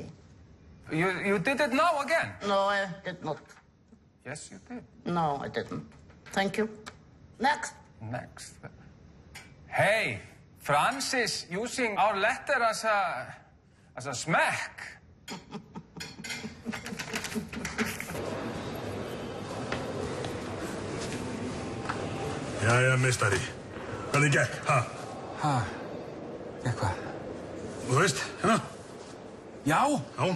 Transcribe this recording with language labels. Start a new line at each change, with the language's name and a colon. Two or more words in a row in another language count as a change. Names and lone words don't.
English: You did it now again? No, I did not. Yes, you did. No, I didn't. Thank you. Next. Next. Hey, Franz is using our letter as a smack.
Icelandic: Jæja, meistari. Hvernig gekk, ha? Gekk hvað? Þú veist, hérna? Já, Já.